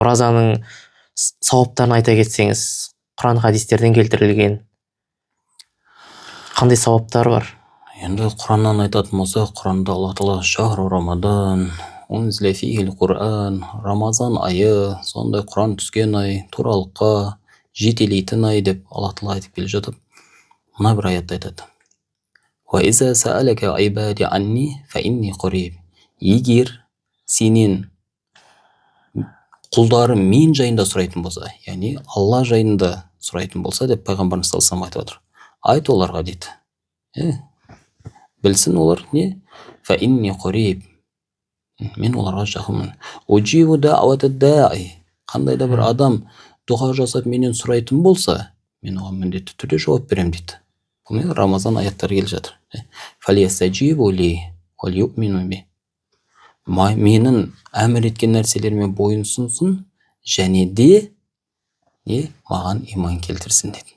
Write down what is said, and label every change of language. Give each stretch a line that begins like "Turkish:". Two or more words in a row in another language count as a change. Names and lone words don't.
Kazakh: Оразаның сауаптарын айта кетсеңіз, Құран хадистерден келтірілген қандай сауаптар бар? Енді Құраннан айтатын болсақ, Құранда Алла Тағала
Arabic: شهر رمضان أنزل فيه القرآن,
Kazakh: Рамазан айы, сондай Құран түскен ай, туралыққа жетелейтін ай деп Алла Тағала айтып келе жатып, мына бір аятта айтады.
Arabic: وإذا سألك عبادي عني فإني قريب.
Kazakh: Егер сенен құлдарым мен жайында сұрайтын болса, яғни Алла жайында сұрайтын болса деп пайғамбарымыз
Arabic: صلى الله عليه وسلم
Kazakh: айтып отыр. Айт оларға дейді. Білсін олар не?
Arabic: فإني قريب.
Kazakh: Мен оларға жақынмын.
Arabic: أجيب دعوة الداع.
Kazakh: Қандай да бір адам дұға жасап менен сұрайтын болса, мен оған міндетті түрде жауап беремін дейді. Бұл Рамазан аяттары келе жатыр.
Arabic: فليستجيبوا لي وليؤمنوا بي.
Kazakh: Менің әмір еткен нәрселеріме бойынсынсын және де маған иман келтірсін дейді.